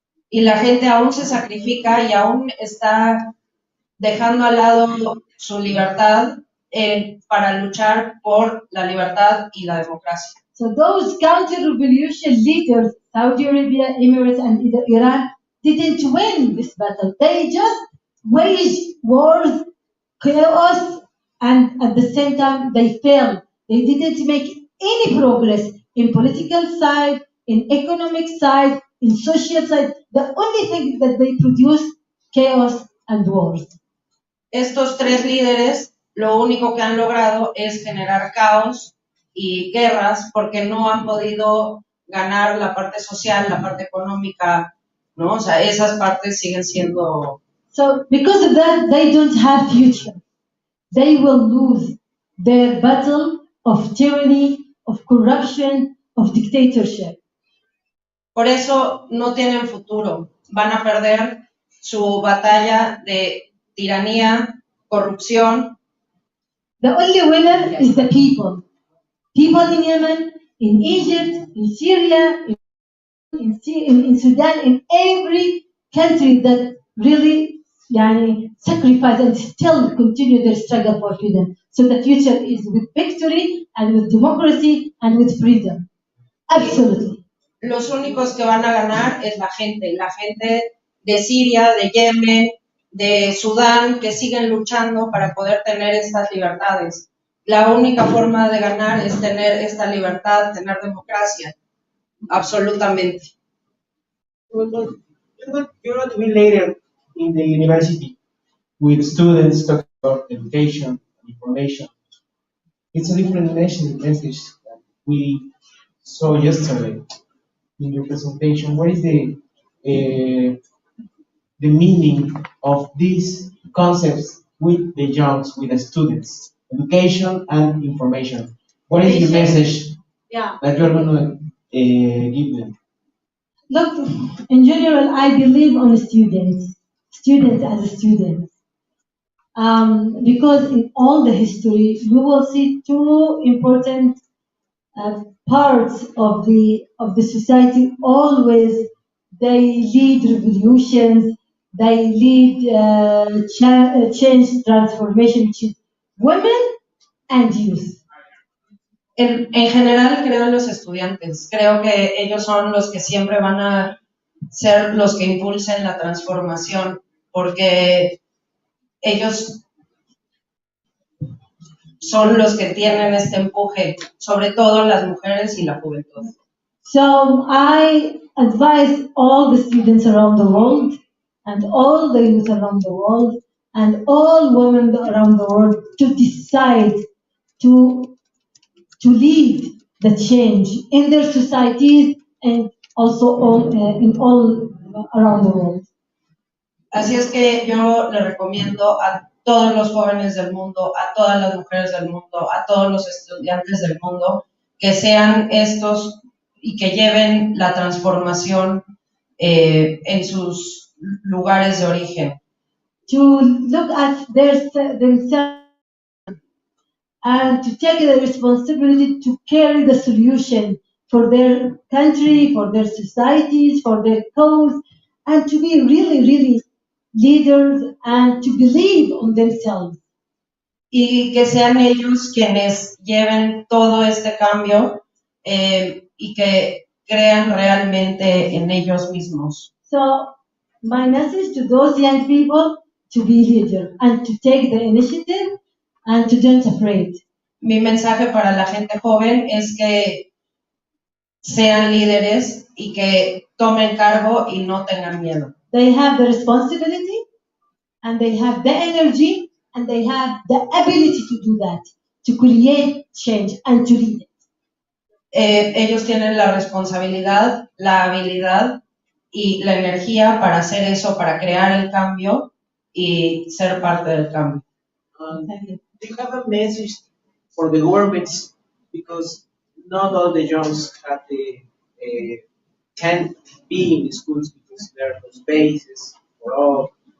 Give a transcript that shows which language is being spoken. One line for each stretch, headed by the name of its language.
Spanish: Y la gente aún se sacrifica y aún está dejando al lado su libertad para luchar por la libertad y la democracia.
English: So those counter-revolution leaders, Saudi Arabia, Emirates, and Iran, didn't win this battle. They just waged wars, chaos, and at the same time they failed. They didn't make any progress in political side, in economic side, in social side. The only thing that they produced, chaos and wars.
Spanish: Estos tres líderes lo único que han logrado es generar caos y guerras porque no han podido ganar la parte social, la parte económica, ¿no? O sea, esas partes siguen siendo...
English: So, because of that, they don't have future. They will lose their battle of tyranny, of corruption, of dictatorship.
Spanish: Por eso no tienen futuro. Van a perder su batalla de tiranía, corrupción.
English: The only winner is the people. People in Yemen, in Egypt, in Syria, in Sudan, in every country that really sacrifice and still continue their struggle for freedom. So the future is with victory and with democracy and with freedom. Absolutely.
Spanish: Los únicos que van a ganar es la gente de Siria, de Yemen, de Sudán, que siguen luchando para poder tener estas libertades. La única forma de ganar es tener esta libertad, tener democracia. Absolutamente.
English: You're going to be later in the university with students talking about education and information. It's a different message that we saw yesterday in your presentation. What is the meaning of these concepts with the youngs, with the students? Education and information. What is your message that you're going to give them? Look, in general, I believe on students as students. Because in all the history, you will see two important parts of the society. Always, they lead revolutions, they lead change, transformation, which is women and youth.
Spanish: En general creo en los estudiantes, creo que ellos son los que siempre van a ser los que impulsen la transformación, porque ellos son los que tienen este empuje, sobre todo las mujeres y la juventud.
English: So I advise all the students around the world and all the youth around the world and all women around the world to decide to lead the change in their societies and also in all around the world.
Spanish: Así es que yo le recomiendo a todos los jóvenes del mundo, a todas las mujeres del mundo, a todos los estudiantes del mundo, que sean estos y que lleven la transformación en sus lugares de origen.
English: To look at themselves and to take the responsibility to carry the solution for their country, for their societies, for their cause, and to be really, really leaders and to believe on themselves.
Spanish: y que sean ellos quienes lleven todo este cambio y que crean realmente en ellos mismos.
English: So, my message to those young people to be leader and to take the initiative and to don't afraid.
Spanish: Mi mensaje para la gente joven es que sean líderes y que tomen cargo y no tengan miedo.
English: They have the responsibility and they have the energy and they have the ability to do that, to create change and to lead it.
Spanish: Ellos tienen la responsabilidad, la habilidad y la energía para hacer eso, para crear el cambio y ser parte del cambio.
English: Do you have a message for the governments, because not all the youngs have the can be in the schools because there are no spaces for all.